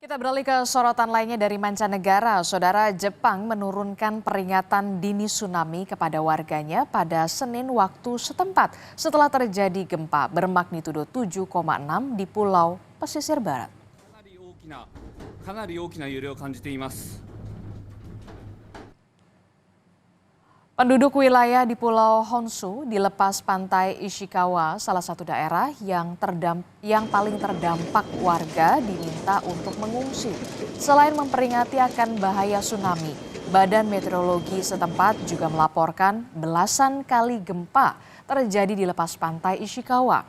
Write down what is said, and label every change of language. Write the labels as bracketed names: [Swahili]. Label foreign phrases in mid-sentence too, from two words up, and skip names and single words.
[Indonesian] Kita beralih ke sorotan lainnya dari mancanegara. Saudara, Jepang menurunkan peringatan dini tsunami kepada warganya pada Senin waktu setempat setelah terjadi gempa bermagnitudo 7,6 di Pulau Pesisir Barat. [Japanese] かなり大きな揺れを感じています。 [Indonesian] Penduduk wilayah di Pulau Honshu di lepas pantai Ishikawa, salah satu daerah yang paling terdampak warga diminta untuk mengungsi. Selain memperingati akan bahaya tsunami, Badan Meteorologi setempat juga melaporkan belasan kali gempa terjadi di lepas pantai Ishikawa.